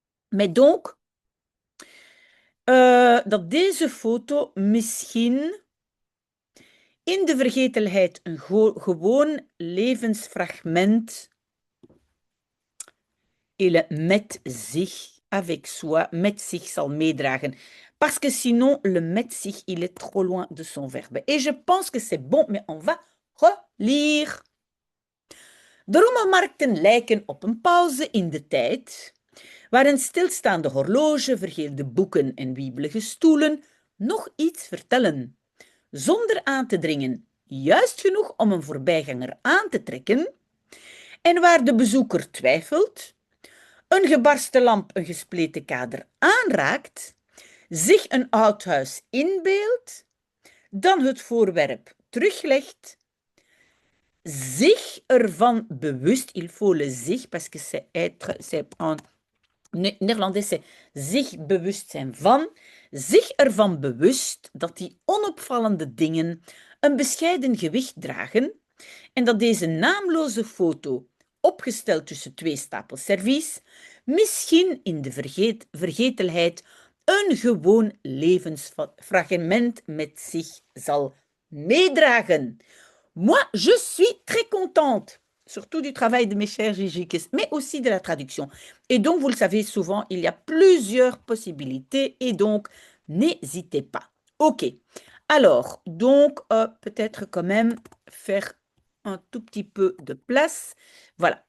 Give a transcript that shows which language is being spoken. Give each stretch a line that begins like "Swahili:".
French: Mais donc,
Dutch: dat deze foto misschien in de vergetelheid een gewoon levensfragment
French: et le
Dutch: met zich
French: avec soi,
Dutch: met zich zal meedragen.
French: Parce que sinon, le
Dutch: met zich,
French: il est trop loin de son verbe. Et je pense que c'est bon, mais on va relire.
Dutch: De rommelmarkten lijken op een pauze in de tijd, waar een stilstaande horloge, vergeelde boeken en wiebelige stoelen nog iets vertellen, zonder aan te dringen, juist genoeg om een voorbijganger aan te trekken, en waar de bezoeker twijfelt, een gebarsten lamp een gespleten kader aanraakt, zich een oud huis inbeeldt, dan het voorwerp teruglegt, zich ervan bewust,
French: il faut le
Dutch: zich,
French: parce que c'est être, c'est en néerlandais, c'est
Dutch: zich bewust zijn van, zich ervan bewust dat die onopvallende dingen een bescheiden gewicht dragen en dat deze naamloze foto, opgesteld tussen twee stapels servies, misschien in de vergetelheid een gewoon levensfragment met zich zal meedragen.
French: Moi, je suis très contente, surtout du travail de mes chers Gigi, mais aussi de la traduction. Et donc, vous le savez, souvent, il y a plusieurs possibilités et donc, n'hésitez pas. OK. Alors, donc, peut-être quand même faire un tout petit peu de place. Voilà.